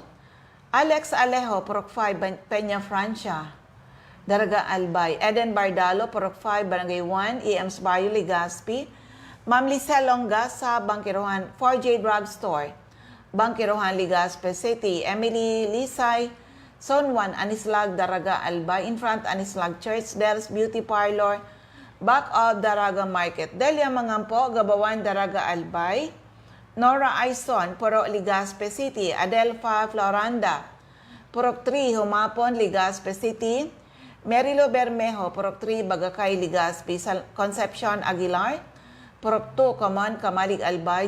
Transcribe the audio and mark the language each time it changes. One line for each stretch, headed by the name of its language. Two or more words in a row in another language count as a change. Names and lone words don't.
English: Alex Alejo, Purok 5, Peña Francia, Daraga Albay. Eden Bardalo, Purok 5, Barangay 1, EMS Bayo, Legazpi. Ma'am Lisel Longasa, Bangkirohan, 4J Drugstore, Bangkirohan, Legazpi City. Emily Lisay, Zone 1, Anislag, Daraga Albay. In front, Anislag Church, Del's Beauty Parlor, back of Daraga Market. Delia Mangampo, Gabawan, Daraga Albay. Nora Aison, Purok Legazpi City. Adelfa Floranda, Purok 3, Humapon, Legazpi City. Merilo Bermejo, Purok 3, Bagakay, Legazpi. Concepcion Aguilar, Purok 2, Common, Kamalig Albay.